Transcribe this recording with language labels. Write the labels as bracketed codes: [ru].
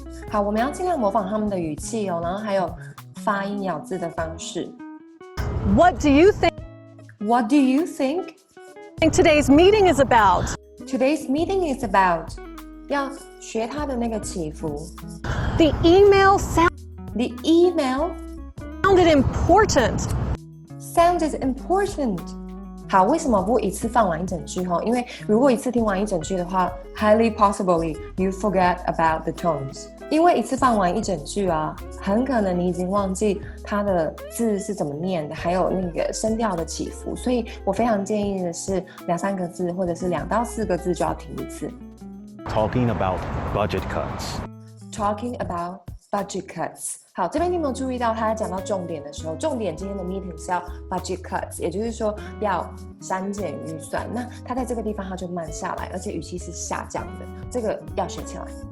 [zh] 好，我们要尽量模仿他们的语气哦，然后还有发音咬字的方式。 [en] what do you think What do you think today's meeting is about? Today's meeting is about. [zh] 要学它的那个起伏。 [en] The email The email sounded important. sounded important. [zh] 好，为什么不一次放完一整句？因为如果一次听完一整句的话 [en] highly possibly you forget about the tones. [zh] 因为一次放完一整句啊，很可能你已经忘记它的字是怎么念的，还有那个声调的起伏，所以我非常建议的是2、3个字，或者是2到4个字就要停一次。 [en] Talking about budget cuts. Talking about budget cuts. [zh] 好，这边你有没有注意到他在讲到重点的时候，重点今天的 meeting 是要 budget cuts， 也就是说要删减预算。那他在这个地方他就慢下来，而且语气是下降的，这个要学起来。